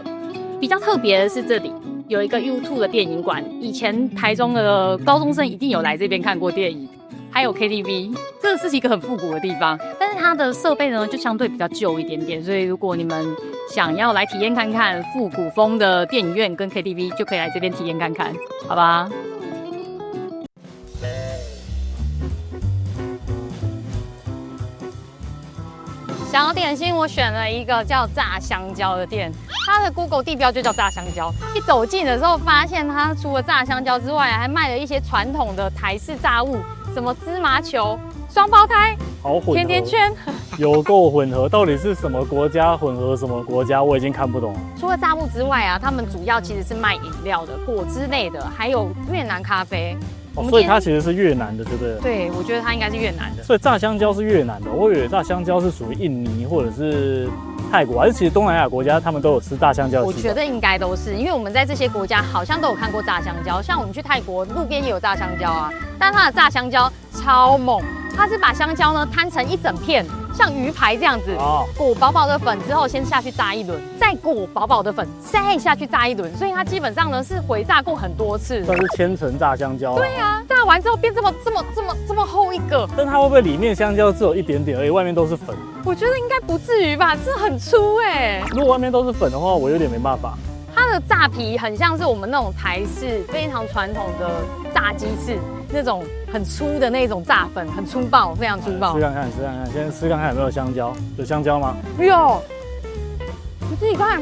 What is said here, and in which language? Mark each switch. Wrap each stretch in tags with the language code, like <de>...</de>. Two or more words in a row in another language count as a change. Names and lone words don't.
<zh>比較特別的是，這裡有一個 U2 的電影館，以前台中的高中生一定有來這邊看過電影。還有 KTV， 這是一個很復古的地方，但是它的設備呢就相對比較舊一點點，所以如果你們想要來體驗看看復古風的電影院跟 KTV， 就可以來這邊體驗看看，好吧？小點心，我選了一個叫炸香蕉的店，它的 Google 地標就叫炸香蕉。一走近的時候，發現它除了炸香蕉之外，還賣了一些傳統的台式炸物，什麼芝麻球、雙胞胎、甜甜圈，有夠混合。到底是什麼國家混合什麼國家，我已經看不懂了。除了炸物之外啊，他們主要其實是賣飲料的、果汁類的，還有越南咖啡。所以它其實是越南的，對不對？對，我覺得它應該是越南的。所以炸香蕉是越南的，我以為炸香蕉是屬於印尼或者是泰國，還是其實東南亞國家他們都有吃炸香蕉的？我覺得應該都是，因為我們在這些國家好像都有看過炸香蕉，像我們去泰國路邊也有炸香蕉啊，但它的炸香蕉超猛，它是把香蕉呢攤成一整片，像魚排這樣子，裹飽飽的粉之後，先下去炸一輪，再裹飽飽的粉，再下去炸一輪，所以它基本上呢是回炸過很多次。算是千層炸香蕉。對啊，炸完之後變這麼厚一個。但它會不會裡面香蕉只有一點點而已，外面都是粉？我覺得應該不至於吧，這很粗哎。如果外面都是粉的話，我有點沒辦法。它的炸皮很像是我們那種台式非常傳統的炸雞翅，那種很粗的那種炸粉，很粗暴，非常粗暴。吃看看，吃看看，先吃看看有沒有香蕉？有香蕉嗎？有，你自己看。</zh>